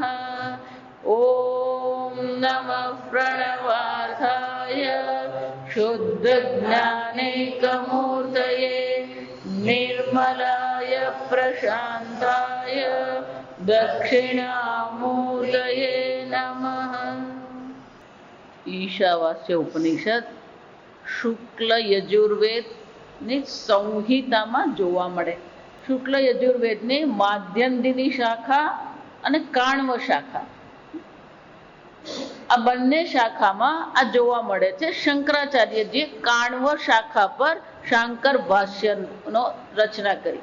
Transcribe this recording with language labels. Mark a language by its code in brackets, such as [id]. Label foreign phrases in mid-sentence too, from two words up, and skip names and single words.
[sa] ॐ नमः प्रणवार्थाय शुद्धज्ञानैकमूर्तये निर्मलाय प्रशान्ताय दक्षिणामूर्तये नमः। [gu] ईशावास्य उपनिषद શુક્લ યજુર્વેદની સંહિતામાં જોવા મળે. શુક્લ યજુર્વેદની માધ્યંદિની શાખા અને કાણવ શાખા, આ બંને શાખામાં આ જોવા મળે છે. શંકરાચાર્યજીએ કાણવ શાખા પર શાંકર ભાષ્યનો રચના કરી.